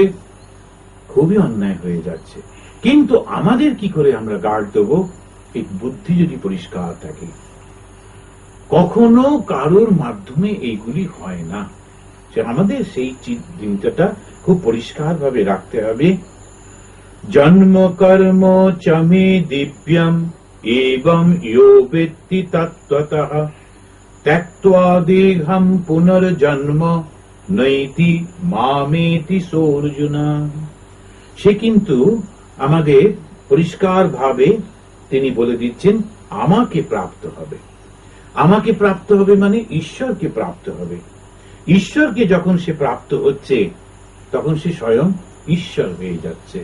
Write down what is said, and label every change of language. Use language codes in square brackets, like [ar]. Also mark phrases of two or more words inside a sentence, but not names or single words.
[bn] খুবই অন্যায় হয়ে যাচ্ছে। কিন্তু আমাদের কি করে আমরা গার্ড দেবো? এই বুদ্ধি যদি পরিষ্কার থাকে, কখনো কারোর মাধ্যমে এইগুলি হয় না। আমাদের সেই চিন্তাটা খুব পরিষ্কার ভাবে রাখতে হবে। [sa] জন্ম কর্ম চমে দিব্যম एवं यो वेत्ति तत्त्वतः त्यक्त्वा देहं पुनर्जन्म नैति मामेति सोऽर्जुन। [bn] সে কিন্তু আমাদের পরিষ্কার ভাবে তিনি বলে দিচ্ছেন আমাকে প্রাপ্ত হবে। আমাকে প্রাপ্ত হবে মানে ঈশ্বরকে প্রাপ্ত হবে। ঈশ্বরকে যখন সে প্রাপ্ত হচ্ছে তখন সে স্বয়ং ঈশ্বর হয়ে যাচ্ছে।